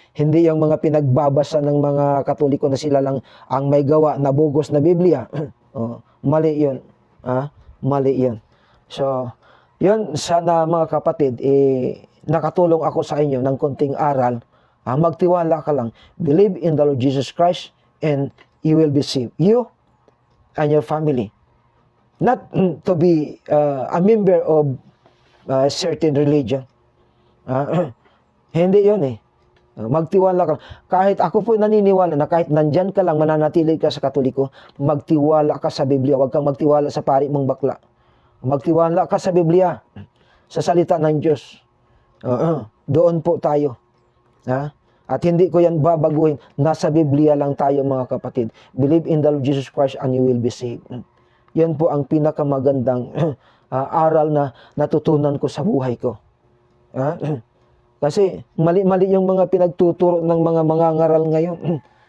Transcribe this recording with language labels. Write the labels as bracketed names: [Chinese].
[Filipino] Hindi yung mga pinagbabasa ng mga Katoliko na sila lang ang may gawa na bugos na Biblia. Mali yun. Mali yun. So, yun, sana mga kapatid, nakatulong ako sa inyo ng konting aral. Magtiwala ka lang. [English] Believe in the Lord Jesus Christ and you will be saved. You and your family. Not to be a member of a certain religion. [Filipino] Hindi yun eh. Magtiwala ka. Kahit ako po naniniwala na kahit nandyan ka lang, mananatili ka sa Katoliko, magtiwala ka sa Biblia. Huwag kang magtiwala sa pari mong bakla. Magtiwala ka sa Biblia, sa salita ng Diyos. Doon po tayo. At hindi ko yan babaguhin. Nasa Biblia lang tayo mga kapatid. [English] Believe in the Lord Jesus Christ and you will be saved. [Filipino] Yan po ang pinakamagandang aral na natutunan ko sa buhay ko. Kasi mali-mali yung mga pinagtuturo ng mga mangangaral ngayon.